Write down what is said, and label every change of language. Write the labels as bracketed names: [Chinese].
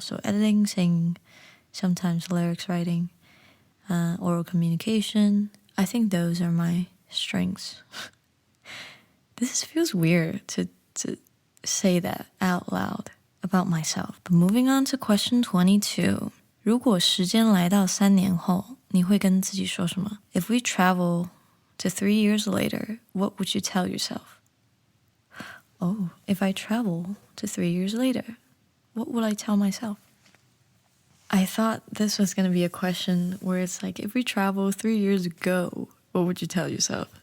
[English] So editing, singing, sometimes lyrics writing, oral communication. I think those are my strengths. This feels weird to say that out loud about myself. But moving on to question 22. [Chinese] 如果时间来到3年后，你会跟自己说什么? [English] If we travel to 3 years later, what would you tell yourself? Oh, if I travel to 3 years later, what would I tell myself? I thought this was going to be a question where it's like, if we travel 3 years ago, what would you tell yourself?